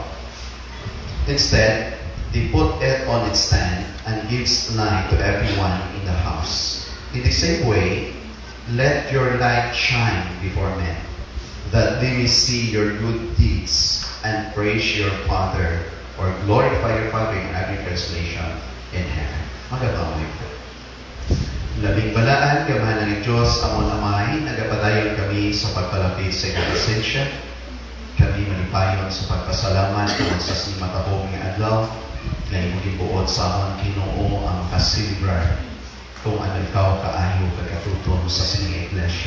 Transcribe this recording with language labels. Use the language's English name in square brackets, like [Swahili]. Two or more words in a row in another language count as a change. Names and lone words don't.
[English] Instead, they put it on its stand and gives light to everyone in the house. In the same way, let your light shine before men, that they may see your good deeds and praise your Father, or glorify your Father in every translation in heaven. [Filipino] Magandang po. [Hiligaynon] Labing balaan, gamahan ng Diyos, amon amay, nagapadayon kami sa pagpalapit sa iyong presensya. Kami malipayon sa pagpasalamat tungkol sa simatahong nga adlaw, na imong buot sa amon Ginoo ang kasilibrar kung ano ikaw kaayo kagatutom sa sining iglesia.